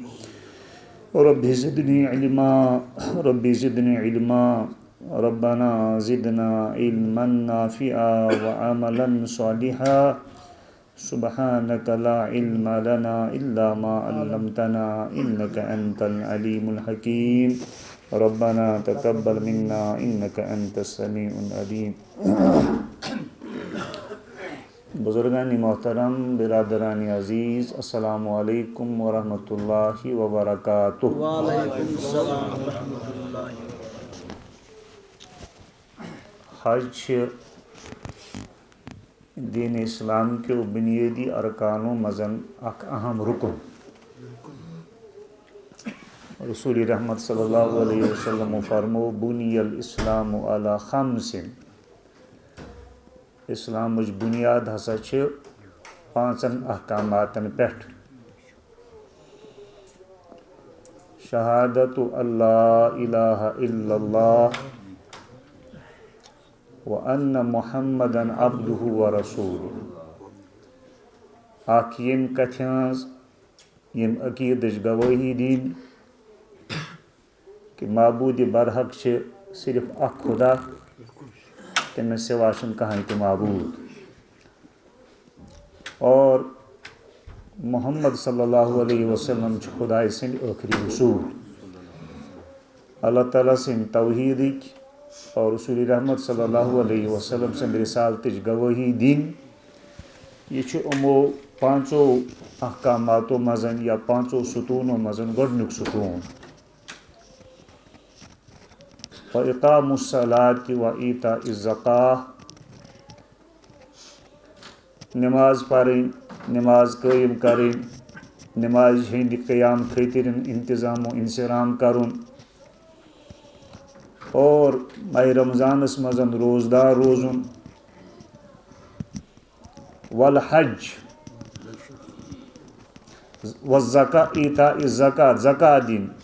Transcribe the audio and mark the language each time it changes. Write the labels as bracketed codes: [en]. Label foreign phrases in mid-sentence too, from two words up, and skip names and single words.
[ar] رب زدني علما ربنا زدنا علما نافعا وعملا صالحا. سبحانك لا علم لنا إلا ما علمتنا إنك أنت العليم الحكيم. ربنا تقبل منا إنك أنت السميع العليم. [ur] بزرگان محترم برادران عزیز [ar] السلام علیکم ورحمۃ اللہ وبرکاتہ. وعلیکم السلام ورحمۃ اللہ. [ks] حج [ur] دین اسلام کے بنیادی ارکانوں [ks] مزن اک اہم رکن. رسول رحمت [ar] صلی اللہ علیہ وسلم [ks] فرمو [ar] بنی الاسلام علی خمس. [ks] اسلامچ بنیاد ہسا چھ پانچن احکاماتن پٮ۪ٹھ. [ar] شہادت اللہ الہ الا اللہ وَأَنَّ مُحَمَّدًا عَبْدُهُ وَرَسُولُهُ. [ks] اَکھ یِم کَتھِ ہٕنٛز یم عقیدٕچ گوٲہی دِنۍ کہ معبوٗدِ برحق چھِ صرف اکھ خدا تٔمِس سوا چھُنہٕ کٕہٕنۍ تہِ معبوٗد اور محمد [ar] صلی اللہ علیہ وسلم [ks] چھِ خۄداے سٕنٛدۍ ٲخری رسوٗل اللہ تعالیٰ سٕنٛدۍ توحیٖدٕکۍ اور رسوٗلِ رحمت [ar] صلی اللہ علیہ وسلم [ks] سٕنٛدِ رسالتٕچ گوٲہی دِنۍ یہ چھُ یِمو پانٛژو احکاماتو منٛز یا پانٛژو ستوٗنو منٛز گۄڈنیُک ستوٗن [ar] وَإِقَامُ الصَّلَاةِ وَإِيتَاءِ الزَّکاةِ [ks] نماز پرٕنۍ نماز قٲیِم کَرٕنۍ نمازِ ہٕنٛدِ قیام خٲطرٕ انتظام و انصرام کَرُن اور ماہِ رمضانَس منٛز روزدار روزُن [ar] والحج ایٖتاء الزکات [ks] زکات دِنۍ